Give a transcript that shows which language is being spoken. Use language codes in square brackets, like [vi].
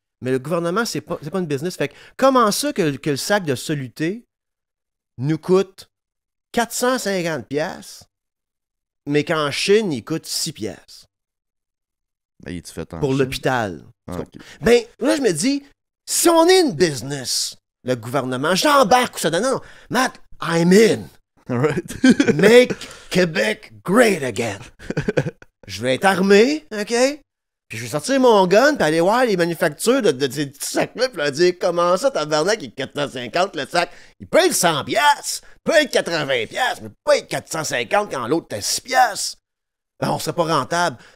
[fr] Mais le gouvernement, c'est pas une business. Fait que comment ça que le sac de soluté nous coûte 450 pièces, mais qu'en Chine, il coûte 6 pièces Ben, il est fait en pour Chine? l'hôpital. Ah, ok. Ben, là, je me dis, si on est une business, le gouvernement, j'embarque ou ça. [en] Non, Matt, I'm in. Alright. Make Québec great again. [fr] Je vais être armé, OK? Puis je vais sortir mon gun, puis aller voir les manufactures de ces petits sacs-là, puis leur dire comment ça, tabarnak, il est 450 le sac. Il peut être 100 piastres, peut être 80 piastres, mais pas être 450 quand l'autre est 6 piastres. Ben, on serait pas rentable.